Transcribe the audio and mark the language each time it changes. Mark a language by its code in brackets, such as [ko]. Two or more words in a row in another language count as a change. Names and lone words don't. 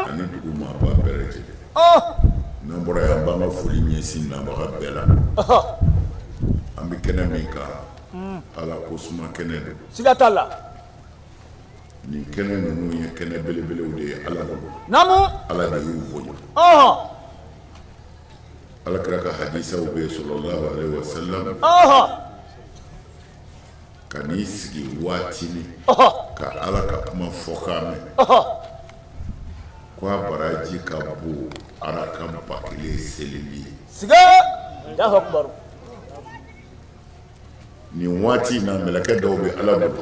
[bm] ani dugu maaba bɛɛ lajɛlen n'an bɔra yan an b'an ka foli ɲɛsin nabaga bɛɛ la an bɛ kɛnɛ min kan Ala ko suma kɛnɛ don siga t'a la nin kɛnɛ ninnu ye kɛnɛ belebelew de ye Ala bolo namu Ala de y'u bonya Alakira ka hadisaw bɛ yen [ar] صلى الله عليه وسلم [bm] ka n'i sigi waatinin ka Ala ka kuma fɔ k'a mɛn ko a baraji ka bon arakan 1000 selili ye [ar] siga الله أكبر [bm] nin waati in na mɛlɛkɛ dɔw bɛ Ala bolo